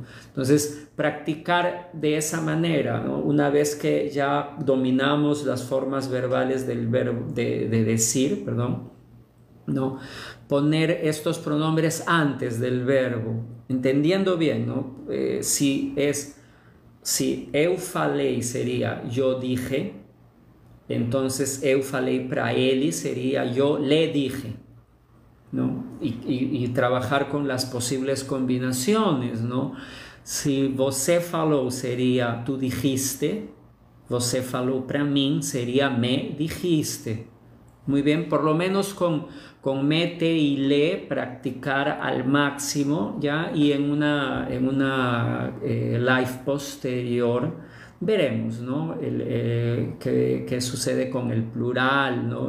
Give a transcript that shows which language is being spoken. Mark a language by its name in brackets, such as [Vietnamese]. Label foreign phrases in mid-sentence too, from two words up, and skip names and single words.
[Spanish] Entonces, practicar de esa manera, ¿no? Una vez que ya dominamos las formas verbales del verbo de decir, perdón, ¿no? Poner estos pronombres antes del verbo, entendiendo bien, ¿no? Si [Portuguese] eu falei [Spanish] sería yo dije, entonces [Portuguese] eu falei para ele [Spanish] sería yo le dije, ¿no? Y trabajar con las posibles combinaciones, ¿no? Si [Portuguese] você falou [Spanish] sería tú dijiste, [Portuguese] você falou para mim [Spanish] sería me dijiste. Muy bien, por lo menos con mete y le practicar al máximo, ¿ya? Y en una live posterior veremos, ¿no? Qué sucede con el plural, ¿no?